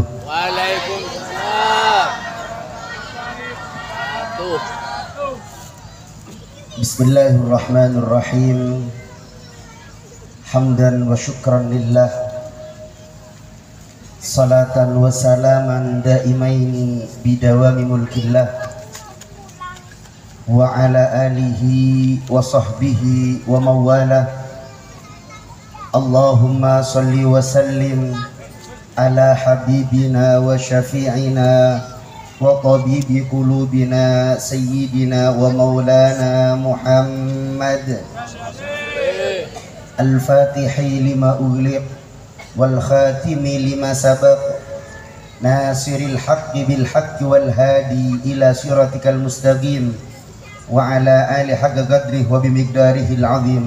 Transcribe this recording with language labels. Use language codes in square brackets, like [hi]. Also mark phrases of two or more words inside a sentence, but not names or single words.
[ar] Waalaikumsalam. Bismillahirrahmanirrahim. حمدا وشكرا لله صلاة وسلاما دائمين بدوام ملك الله, وعلى آله وصحبه وموالاه. اللهم صل وسلم على حبيبنا وشفيعنا وطبيب قلوبنا سيدنا ومولانا محمد الفاتح لما أغلق والخاتم لما سبق ناصر الحق بالحق والهادي إلى صراطك المستقيم وعلى آله حق قدره وبمقداره العظيم.